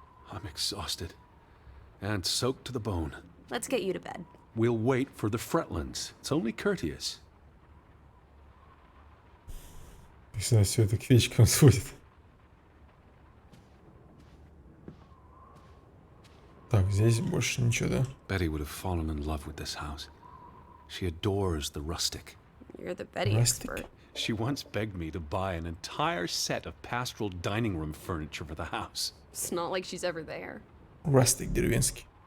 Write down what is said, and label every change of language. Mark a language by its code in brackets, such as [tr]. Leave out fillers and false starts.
[en] I'm exhausted and soaked to the bone. Let's get you to bed. We'll wait for the Fretlands. It's only courteous. [ru] Всегда все это к вечкам сводит. Так, здесь больше ничего, да? [en] Betty would have fallen in love with this house. She adores the rustic. You're the Betty Rustic. expert. She once begged me to buy an entire set of pastoral dining room furniture for the house. It's not like she's ever there. [ru] Растик деревенский.